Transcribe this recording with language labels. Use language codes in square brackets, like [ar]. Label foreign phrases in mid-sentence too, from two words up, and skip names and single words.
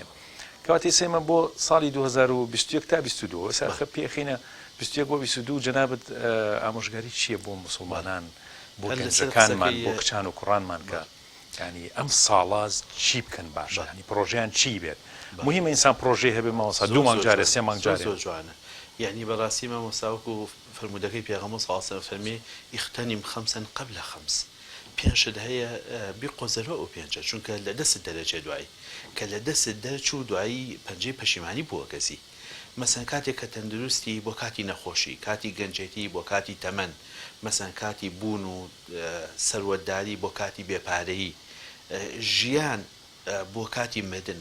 [ckb] کەواتی سێمە بۆ ساڵی 2021 تا 22 ساخە پێخینە 21 بۆ 22 جەنابەت ئامۆژگاری چییە بۆ مسلمانان، بۆ گەنجەکانمان، بۆ کچان و کوڕانمان کە ینی ئەم ساڵاز چی بکەن باشە، ینی پرۆژیان چی بێت؟ مهمە ئینسان پرۆژێ هەبێ ماوەسا 2 مانگ جارێ 3 مانگ جارێ. جوانە. یعنی بەڕاستی مامۆستاوەکو فرمودەکەی پێغەمبەر [ar] صلی الله علیه و سلم [ckb] فەرمی [ar] اغتنم خمسا قبل خمس، [ckb] پێنجت هەیە بیقۆزەرەوە ئەو پێنجە، چونکە لە دەست دەرەچێ دوایی، کە لە دەست دەرچوو دوایی پەنجەی پەشیمانی بووە کەسی. مەسەن کاتێک کە تەندروستی بۆ کاتی نەخۆشی، کاتی گەنجێتی بۆ کاتی تەمەن، مەسەن کاتی بوون و سەروەتداری بۆ کاتی بێپارەیی، ژیان بۆ کاتی مردن.